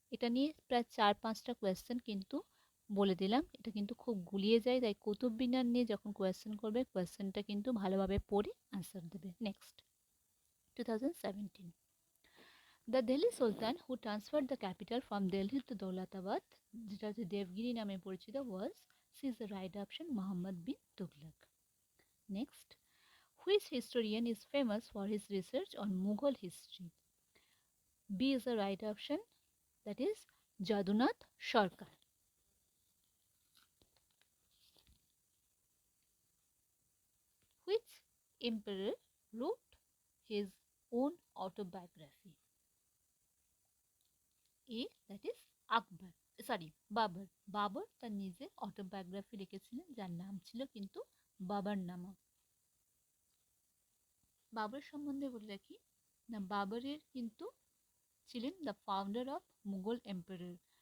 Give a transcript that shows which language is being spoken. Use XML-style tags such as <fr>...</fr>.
<bn>এটা নিয়ে প্রায় 4-5টা কোয়েশ্চেন কিন্তু বলে দিলাম, এটা কিন্তু খুব গুলিয়ে যায়, তাই কুতুব মিনার নিয়ে যখন কোয়েশ্চেন করবে কোয়েশ্চেনটা কিন্তু ভালোভাবে পড়ে আনসার দেবে।</bn> <en>next 2017, the Delhi sultan who transferred the capital from Delhi to Daulatabad,</en> <bn>যেটা হচ্ছে দেবগিরি নামে পরিচিত,</bn> <en>Was C is the right option Mohammad bin Tughlaq. Next, which historian is famous for his research on Mughal history? B is the right option, that is Jadunath Sarkar. Which emperor wrote his own autobiography? A, that is</en> <bn>Akbar, sorry Babur. Babur তার নিজের autobiography লিখেছিলেন, যার নাম ছিল কিন্তু বাবরনামা। বাবর সম্বন্ধে বলে রাখি না, বাবরের কিন্তু ছিলেন</bn> <en>The founder of Mughal empire.</en>